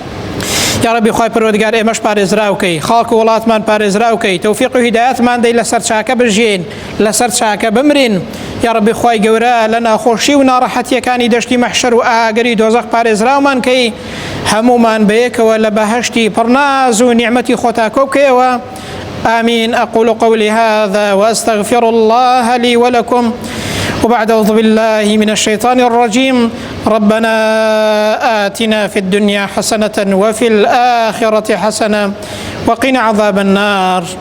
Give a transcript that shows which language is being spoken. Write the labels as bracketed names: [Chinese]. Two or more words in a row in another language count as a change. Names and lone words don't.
[Arabic] یا ربی [Central Kurdish] خوای پەروەردگار ئێمەش پارێزراوکەی خاڵک و وڵاتمان پارێزراوکەی تەوفیق و هیدایەتمان دەی لەسەر چاکە بژین لەسەر چاکە بمرین. [Arabic] یا ربی [Central Kurdish] خوای گەورە لە ناخۆشی و ناڕەحەتیەکانی دەشتی مەحشەر و ئاگری دۆزەخ پارێزراومان کەی هەمومان بەیەکەوە لە بەهەشتی پڕناز و نیعمەتی خۆتا کۆ بکەیەوە. [Arabic] آمين. أقول قولي هذا وأستغفر الله لي ولكم. وبعد أعوذ بالله من الشيطان الرجيم. ربنا آتنا في الدنيا حسنة وفي الآخرة حسنة وقنا عذاب النار.